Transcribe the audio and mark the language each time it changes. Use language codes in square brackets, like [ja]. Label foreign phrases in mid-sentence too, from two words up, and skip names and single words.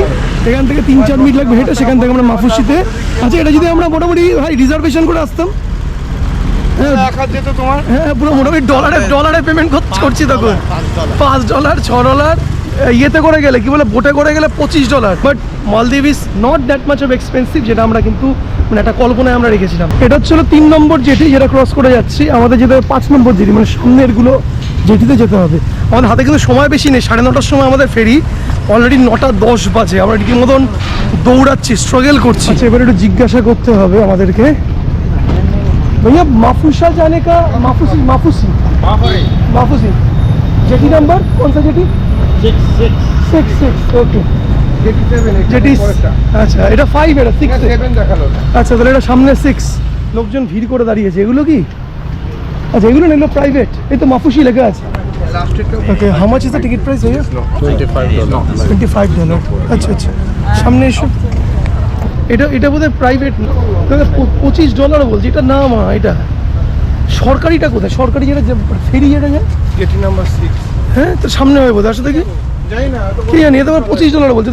[bn] এখান থেকে 3-4 মিনিট লাগবে হেঁটে, সেখান থেকে আমরা মাফুসিতে। আচ্ছা, এটা যদি আমরা মোটামুটি ভাই রিজার্ভেশন করে আসতাম, হ্যাঁ পুরো মোটামুটি ডলারে পেমেন্ট করছি তখন। $5, $6 ইয়েতে করে গেলে কি বলে, বোটে করে গেলে $25। [en] But Maldives is not that much of expensive, [bn] যেটা আমরা কিন্তু মানে একটা কল্পনায় আমরা রেখেছিলাম। এটা হচ্ছে 3 নম্বর জেটি, যেটা ক্রস করে যাচ্ছি। আমাদের যেতে হবে 5 নম্বর জেটি, মানে সামনেরগুলো জেটিতে যেতে হবে। আমাদের হাতে কিন্তু সময় বেশি নেই। 9:30টার সময় আমাদের ফেরি, অলরেডি 9:10 বাজে। আমরা রীতিমতন দৌড়াচ্ছি, স্ট্রাগল করছি। আচ্ছা, এবার একটু জিজ্ঞাসা করতে হবে আমাদেরকে, [hi] भैया माफूसा जाने का, माफूसी जेटी नंबर कौन सा जेटी? [bn] 6 [en] OK. Jetty [bn] আচ্ছা, এটা 5, এটা 6 দেখালো। আচ্ছা, তাহলে এটা সামনে 6। লোকজন ভিড় করে দাঁড়িয়েছে। এগুলো কি? আচ্ছা, এগুলো নিল প্রাইভেট। এই তো মাফুসি লেখা আছে। ওকে, [en] How much is the ticket price ভাইয়া? $25। [bn] আচ্ছা, সামনে এসো। এটা বোধহয় প্রাইভেট, $25 বলছি। এটা না মা, এটা সরকারিটা কোথায়? সরকারি যেটা ফেরি যেটা যায় জেটি নাম্বার 6। হ্যাঁ, তো সামনে হবে বোধহয়। আসলে কি জানি, এটা $25 বলছে।